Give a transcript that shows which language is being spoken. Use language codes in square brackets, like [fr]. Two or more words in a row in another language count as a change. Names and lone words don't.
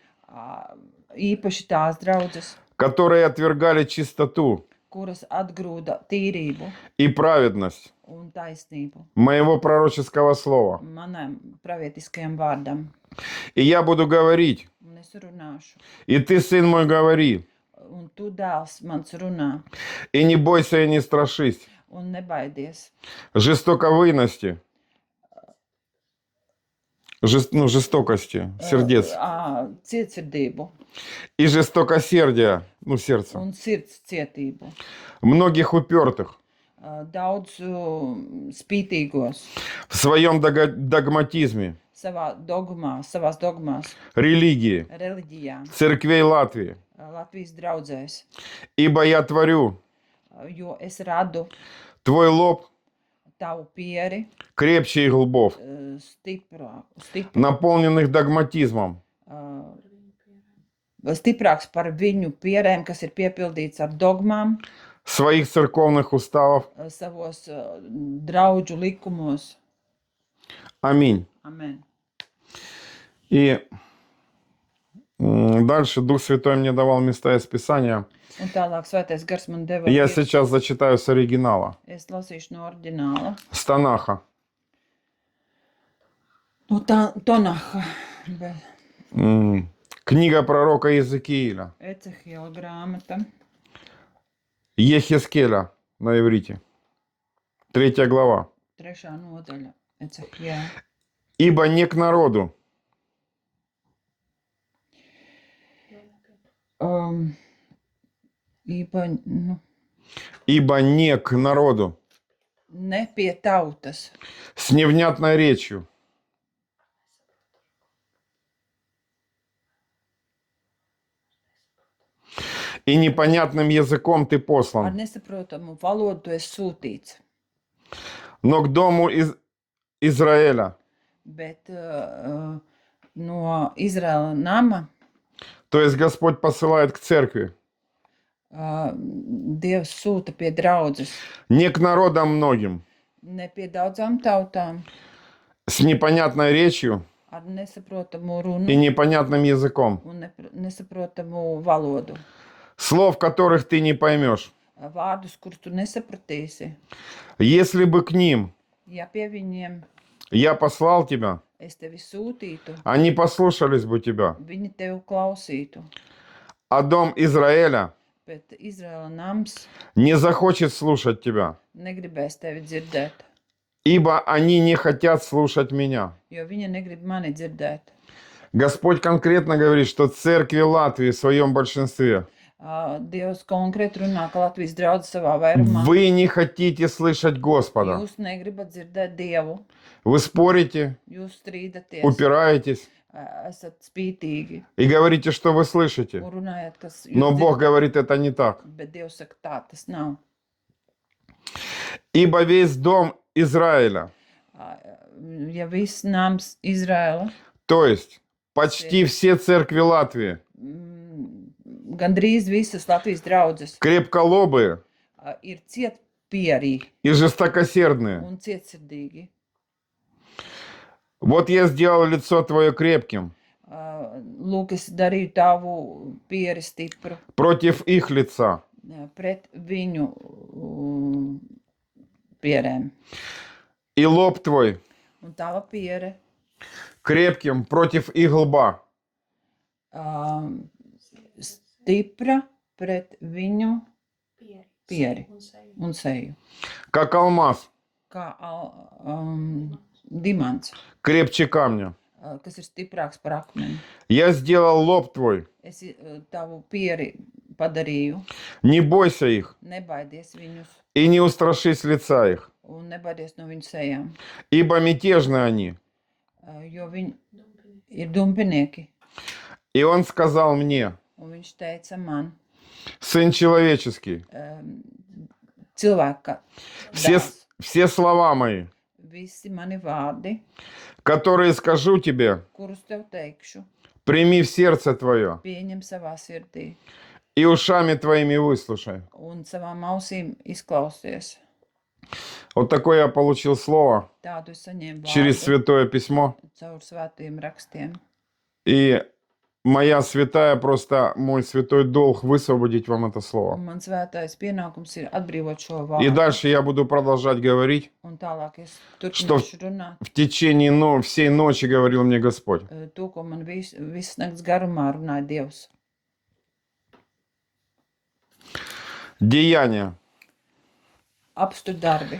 [lv] Īpaši tās draudzes, [ru] которые отвергали чистоту [lv] kuras atgrūda tīrību [ru] и праведность [lv] un taisnību [ru] моего пророческого слова. [lv] manam pravietiskajam vārdam. [ru] И я буду говорить, [lv] Un es runāšu. [ru] и ты, сын мой, говори, [lv] Un tu, dēls, mans runā. [ru] и не бойся и не страшись [lv] Un nebaidies. [ru] жестоковыйности, жестокости сердец [lv] Cietsirdību [ru] и жестокосердия, сердца, [lv] un sirds cietību. [ru] многих упертых [lv] Daudz spītīgos [ru] в своем догматизме, [lv] savās dogmās, [ru] религии, [lv] reliģijā, [ru] церквей Латвии. [lv] Latvijas draudzēs. [ru] Ибо я творю [lv] Jo es radu [ru] твой лоб [lv] tavu pieri [ru] крепче их лбов, наполненных догматизмом, [lv] stiprāks par viņu pierēm, kas ir piepildīts ar dogmām, [ru] своих церковных уставов. [lv] savos draudžu likumos. [ru] Аминь. [lv] Amen. [ru] И дальше Дух Святой мне давал места из Писания. [lv] Un tālāk svētais gars man deva. [ru] Я сейчас зачитаю с оригинала, [lv] Es lasīšu no oriģināla. [ru] с Танаха. [lv] No Tonaha. [ru] Книга пророка Иезекииля, [lv] Ecehiela grāmata. [ru] Ехескеля на иврите. 3 глава. [lv] 3. nodaļa. Ecehiela. [ru] Ибо не к народу, ибо не к народу, [lv] Ne pie tautas, [ru] с невнятной речью, и непонятным языком ты [lv] ar [ru] послан, [lv] nesaprotamu valodu tu esi sūtīts. [ru] но к дому Израиля, [lv] Bet no Izraēla nama [ru] то есть Господь посылает к церкви, [lv] Dievs sūta pie draudzes. [ru] не к народам многим, [lv] Ne pie daudzām tautām, [ru] с непонятной речью [lv] ar nesaprotamu [ru] и [lv] runu [ru] непонятным языком, [lv] un nesaprotamu valodu. [ru] слов которых ты не поймешь. [lv] Vārdus, kurus tu nesapratīsi. [ru] Если бы к ним [lv] Ja pie viņiem [ru] я послал тебя, [lv] es tevi sūtītu, [ru] они послушались бы тебя. [lv] viņi tevi klausītu. [ru] А дом Израиля [lv] Bet Izraēla nams [ru] не захочет слушать тебя. [lv] negribēs tevi dzirdēt. [ru] ибо они не хотят слушать меня. [lv] jo viņi negrib mani dzirdēt. [ru] Господь конкретно говорит, что церкви Латвии в своем большинстве [lv] Dievs konkrēti runā, ka Latvijas draudzes savā vairumā [ru] вы не хотите слышать Господа. [lv] jūs negribat dzirdēt Dievu, [ru] Вы спорите, [lv] jūs strīdaties, [ru] упираетесь [lv] esat spītīgi [ru] и говорите, что вы слышите. [lv] un runājat, kas [ru] Но [lv] jūs [ru] Бог говорит, это не так. [lv] bet Dievs saka, tā tas nav. [ru] Ибо весь дом Израиля, [lv] Ja viss nams Izraela, [ru] то есть почти все церкви Латвии, [lv] gandrīz visas Latvijas draudzes [ru] крепколобые [lv] ir cietpierīgi [ru] и жестокосердные. [lv] un cietsirdīgi. [ru] Вот я сделал лицо твое крепким [lv] Lūk, es darīju tavu pieri stipru [ru] против их лица, [lv] pret viņu pierēm. [ru] и лоб твой [lv] Un tava piere [ru] крепким против их лба. [lv] stipra pret viņu pieri un seju. [ru] Как алмаз, [lv] Kā dimants, [ru] крепче камня. [lv] kas ir stiprāks par akmeni. [ru] Я сделал лоб твой, [lv] Es tavu pieri padarīju, [ru] не бойся их, [lv] nebaidies viņus [ru] и не устрашись лица их, [lv] un nebaidies no viņu sejām, [ru] ибо мятежны они. [lv] jo viņi ir dumpinieki. [ru] И он сказал мне, [lv] Un viņš teica man, [ru] Сын человеческий, [lv] cilvēka dēls, [ru] все слова мои, [lv] visi mani vārdi, [ru] которые skажу тебе, [lv] kurus tev teikšu, [ru] прими в сердце твое [lv] pieņem savā sirdī [ru] и ушами твоими выслушай. [lv] un savām ausīm izklausies. [ru] Вот такое я получил слово [lv] Tādu es saņēmu [ru] через [lv] vārdu [ru] Святое Письмо. [lv] caur svētiem rakstiem. [ru] И моя святая, просто мой святой долг высвободить вам это слово. [lv] Un man svētais pienākums ir atbrīvot šo [ru] И [lv] vārdu. [ru] дальше я буду продолжать говорить. [lv] Un tālāk es turpināšu runāt. [ru] В течение всей ночи говорил мне Господь. [lv] To, ko man visas nakts garumā runāja Dievs. [ru] Деяния. [lv] Apstu darbi.